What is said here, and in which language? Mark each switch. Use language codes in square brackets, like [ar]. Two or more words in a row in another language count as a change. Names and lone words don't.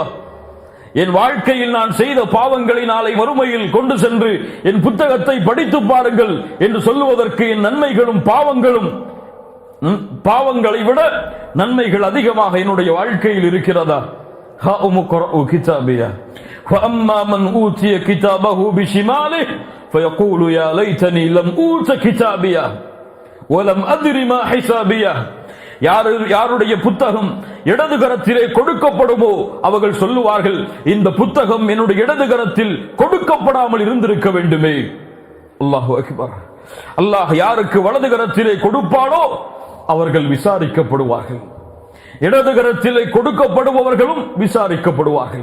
[ta] என் வாழ்க்கையில் நான் செய்த பாவங்களை நாளை மறுமையில் கொண்டு சென்று என் புத்தகத்தை படித்து பாருங்கள் என்று சொல்லுவதற்கு என் நன்மைகளும் பாவங்களை விட நன்மைகள் அதிகமாக என்னுடைய வாழ்க்கையில் இருக்கிறதா? [ar] هاؤم اقرءوا كتابيه فأما من أوتي كتابه بشماله فيقول يا ليتني لم أوت كتابيه ولم أدر ما حسابيه. [ta] யாருடைய புத்தகம் இடது கரத்திலே கொடுக்கப்படுமோ அவர்கள் சொல்லுவார்கள், இந்த புத்தகம் என்னுடைய இடது கரத்தில் கொடுக்கப்படாமல் இருந்திருக்க வேண்டுமே. [ar] الله أكبر. [ta] அல்லாஹ் யாருக்கு வலது கரத்திலே கொடுப்பானோ அவர்கள் விசாரிக்கப்படுவார்கள், இடது கரத்திலே கொடுக்கப்படுபவர்களும் விசாரிக்கப்படுவார்கள்.